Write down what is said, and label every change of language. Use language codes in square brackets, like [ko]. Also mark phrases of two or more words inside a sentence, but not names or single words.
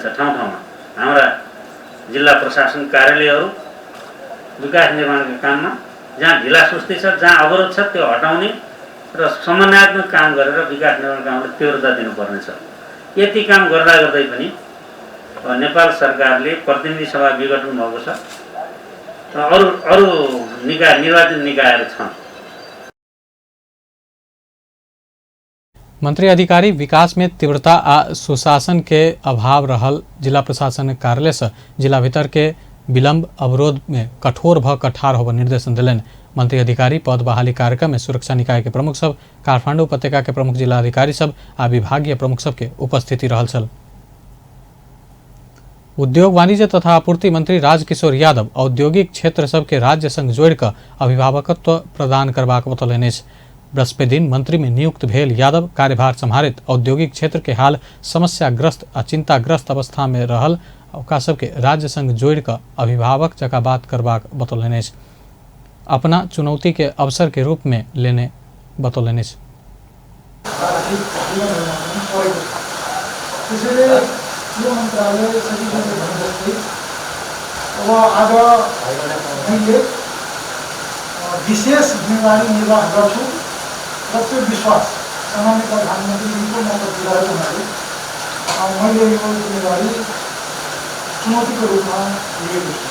[ne] ठाउँ ठाउँमा हाम्रा जिल्ला प्रशासन कार्यालयहरू विकास निर्माणका काममा जहाँ ढिलासुस्ती छ, जहाँ अवरोध छ त्यो हटाउने र समन्वयात्मक काम गरेर विकास निर्माण कामलाई तीव्रता दिनुपर्नेछ। यति काम गर्दा गर्दै पनि नेपाल सरकारले प्रतिनिधि सभा विघटन भएको छ र अरू निकाय निर्वाचित निकायहरू छन्। [mai] मंत्री अधिकारी विकास में तीव्रता आ सुशासन के अभाव रहल जिला प्रशासन कार्यालय से जिला भीतर के विलंब अवरोध में कठोर भ ठाढ़ होबे निर्देशन दिलन। मंत्री अधिकारी पद बहाली कार्यक्रम में सुरक्षा निकाय के प्रमुख सब, काठमांडू उपत्यका के प्रमुख जिला अधिकारी सब आ विभागीय प्रमुख सब के उपस्थिति रहल छल। उद्योग वाणिज्य तथा आपूर्ति मंत्री राजकिशोर यादव औद्योगिक क्षेत्र सबके राज्य संग जोड़ कर अभिभावकत्व प्रदान करबाक बतौलनि। बृहस्पति दिन मंत्री में नियुक्त भेल यादव कार्यभार संभालित औद्योगिक क्षेत्र के हाल समस्याग्रस्त आ चिंताग्रस्त अवस्था में रहल ओकरा सबके राज्य संग जोड़ कर अभिभावक जका बात करबाक बतौलनि। अपना चुनौती के अवसर के रूप में लेने बतौलनि। [ne] यो मन्त्रालय सचिवले भन्दै अब आज मैले विशेष जिम्मेवारी निर्वाह गर्छु र त्यो विश्वास सामान्य प्रधानमन्त्रीको म प्रतिनिधित्व हुनाले मैले यो जिम्मेवारी चुनौतीको रूपमा लिएको छु।